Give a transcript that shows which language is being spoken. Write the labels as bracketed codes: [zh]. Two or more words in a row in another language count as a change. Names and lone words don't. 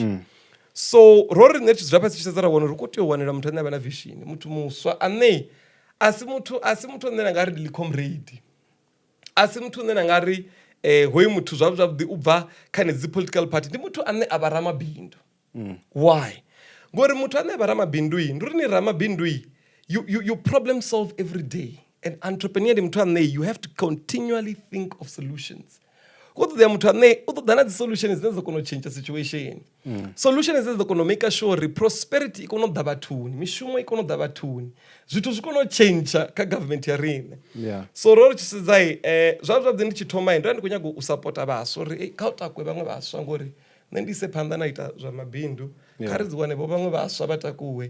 [ve] So ro ri nṋe tshi dzula fhasi tshi sedza ra wana uri ri khou tea u wanela muthu ane a vha na vision muthu muswa ane a si muthu ane na nga ri ndi comrade a si muthu ane na nga ri hoyu muthu zwavhuḓi u bva kha dzi political party ndi muthu ane a vha ramabindu. Why? Ngori muthu ane a vha ramabindu ndi uri ni ramabindu [en] you problem solve every day. An entrepreneur [ve] ndi muthu ane [en] you have to continually think of solutions. [ve] kutoda muthu ane u ṱoḓa na dzi solutions dzine dza kona u [en] change situation. [ve] Solutions dzine dza kona u [en] make sure [ve] uri prosperity i kona u ḓa vhathuni, mishumo i kona u ḓa vhathuni, zwithu zwi kona u change kha government ya riṋe. So ro ri tshi sedza zwavhuḓi ndi tshi thoma ndo ndi khou nyaga u supporta vhaswa uri kha u takwe vhaṅwe vhaswa ngori nṋe ndi ise phanḓa na ita zwa mabindu kha ri dzi wane vho vhaṅwe vhaswa vha takuwe.